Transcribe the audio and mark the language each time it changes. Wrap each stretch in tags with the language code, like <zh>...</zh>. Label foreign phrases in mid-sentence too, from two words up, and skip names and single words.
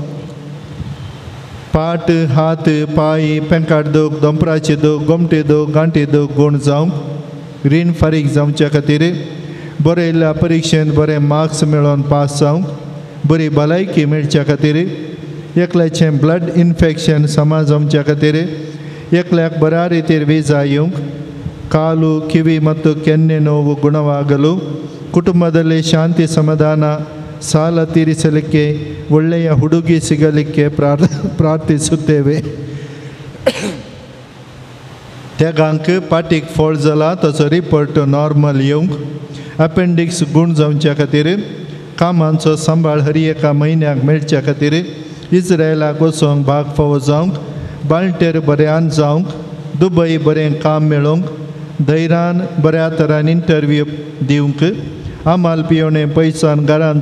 <kok>पाट हात पाय पेंकाट दूख दोंपराची दूख गोमटी दूख गांठी दूख गूण जावंक रीण फारीक जावच्या खातीर बरयल्ल्या परिक्षेंत बरें मार्क्स मेळोवन पास जावंक बरी भलायकी मेळच्या खातीर एकल्याचें</kok> <en>blood infection</en> <kok>समा जमच्या खातीर एकल्याक बऱ्या रितीर विजा येवंक</kok> <kn>ಕಾಲು ಕಿವಿ ಮತ್ತು ಕೆನ್ನೆ ನೋವು ಗುಣವಾಗಲು ಕುಟುಂಬದಲ್ಲಿ ಶಾಂತಿ ಸಮಾಧಾನ ಸಾಲ ತೀರಿಸಲಿಕ್ಕೆ ಒಳ್ಳೆಯ ಹುಡುಗಿ ಸಿಗಲಿಕ್ಕೆ ಪ್ರಾರ್ಥಿಸುತ್ತೇವೆ.</kn> <kok>तेगांक पाटीक फॉल्ट जाला तसो</kok> <en>report normal</en> <kok>येवंक अपेंडिक्स गूण जावच्या खातीर कामांचो सांबाळ हर एका म्हयन्याक मेळच्या खातीर इस्रायलाक वचोंक भाग फावो जावंक, बाळटेर बऱ्यान जावंक, दुबय बरें काम मेळोवंक, धैर्यान बऱ्या तरान इंटरव्यू दिवंक, आमाल पियोणें पयसान घरांत</kok>